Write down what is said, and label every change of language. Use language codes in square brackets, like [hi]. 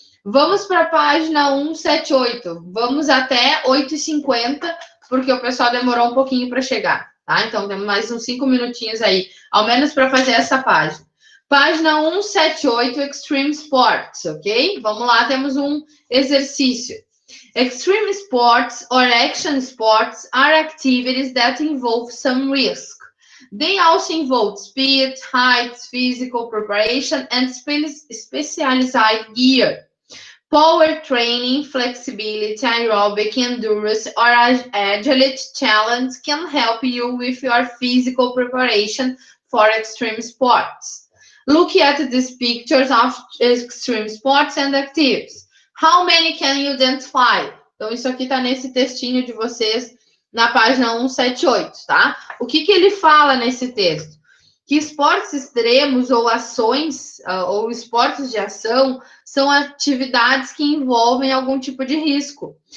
[pt] Vamos para a página 178. Vamos até 8h50, porque o pessoal demorou um pouquinho para chegar, tá? Então, temos mais uns 5 minutinhos aí, ao menos para fazer essa página. Página 178, Extreme Sports, ok? Vamos lá, temos um exercício. [en] Extreme sports or action sports are activities that involve some risk. They also involve speed, height, physical preparation, and specialized gear. Power training, flexibility, aerobic endurance, or agility challenge can help you with your physical preparation for extreme sports. Look at these pictures of extreme sports and activities. How many can you identify? [pt] Então, isso aqui está nesse textinho de vocês na página 178, tá? O que ele fala nesse texto? Que esportes extremos ou ações, ou esportes de ação, são atividades que envolvem algum tipo de risco.